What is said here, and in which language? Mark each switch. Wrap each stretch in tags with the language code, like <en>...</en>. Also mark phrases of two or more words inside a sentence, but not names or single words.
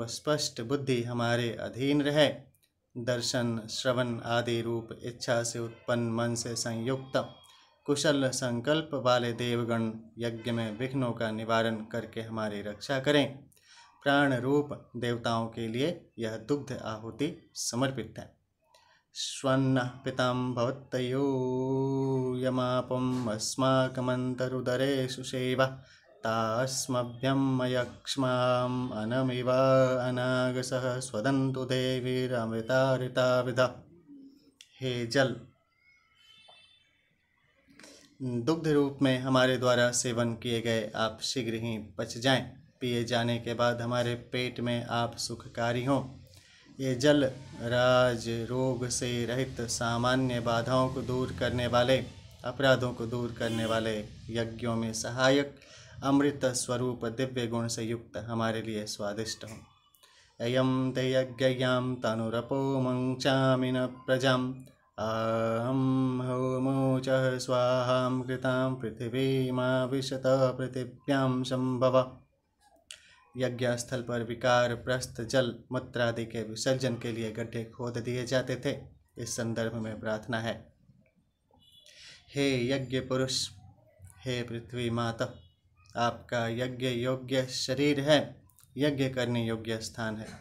<hi>सुस्पष्ट बुद्धि हमारे अधीन रहे। दर्शन, श्रवण आदि रूप इच्छा से उत्पन्न मन से संयुक्त कुशल संकल्प वाले देवगण यज्ञ में विघ्नों का निवारण करके हमारी रक्षा करें। प्राण रूप देवताओं के लिए यह दुग्ध आहुति समर्पित है।</hi> <sa>श्वन्नः पितां भवत्तयो यमापम् अस्माकमन्तरुदरेषु सेवा तास्मभ्यं यक्ष्माम् अनमिव अनागसः स्वदन्तु देवीरमृतारिताविधा।</sa> <hi>हे जल, दुग्ध रूप में हमारे द्वारा सेवन किए गए आप शीघ्र ही पच जाएं। पिए जाने के बाद हमारे पेट में आप सुखकारी हों। ये जल राज रोग से रहित, सामान्य बाधाओं को दूर करने वाले, अपराधों को दूर करने वाले, यज्ञों में सहायक, अमृत स्वरूप दिव्य गुण से युक्त हमारे लिए स्वादिष्ट हों।</hi> <sa>अयं ते यज्ञयां तनुरपो मंचामिन प्रजाम् अहं होमोचः स्वाहां कृतां पृथिवीमाविशत पृथिव्यां संभव।</sa> <hi>यज्ञ स्थल पर विकार, प्रस्थ, जल, मूत्र आदि के विसर्जन के लिए गड्ढे खोद दिए जाते थे। इस संदर्भ में प्रार्थना है, हे यज्ञ पुरुष, हे पृथ्वी माता, आपका यज्ञ योग्य शरीर है, यज्ञ करने योग्य स्थान है।</hi>